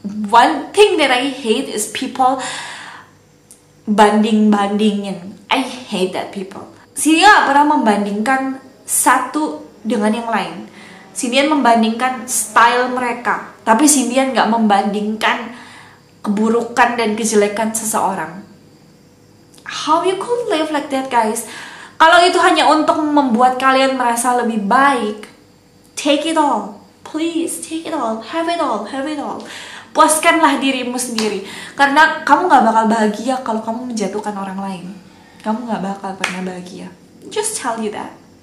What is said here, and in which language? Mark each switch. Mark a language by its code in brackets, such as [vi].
[en] One thing that I hate is people [id] banding-bandingin. [en] I hate that people. [id] Xindian gak pernah membandingkan satu dengan yang lain. Xindian membandingkan style mereka, tapi Xindian gak membandingkan keburukan dan kejelekan seseorang. [en] How you could live like that, guys? [id] Kalau itu hanya untuk membuat kalian merasa lebih baik, [en] take it all. Please, take it all. Have it all. Have it all. [id] Puaskanlah dirimu sendiri. Karena kamu gak bakal bahagia kalau kamu menjatuhkan orang lain. Kamu gak bakal pernah bahagia. [en] Just tell you that.